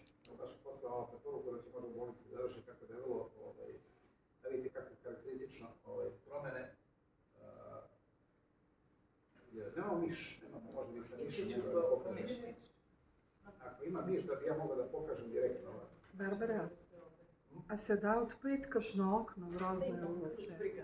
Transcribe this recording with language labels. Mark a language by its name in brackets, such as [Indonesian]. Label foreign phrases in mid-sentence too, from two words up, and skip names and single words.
[Croatian] Baš poslala malo poruku da će možda u bolnici završiti kako da je vrlo, da vidite kakve karakteristično promjene. Nemamo miš, nemamo, možda bi sam miš mogla da pokažem. Ako ima miš, da bi ja mogla da pokažem direktno. [Slovenian] Barbara, a se da odpreti kakšno okno, grozno je uveče?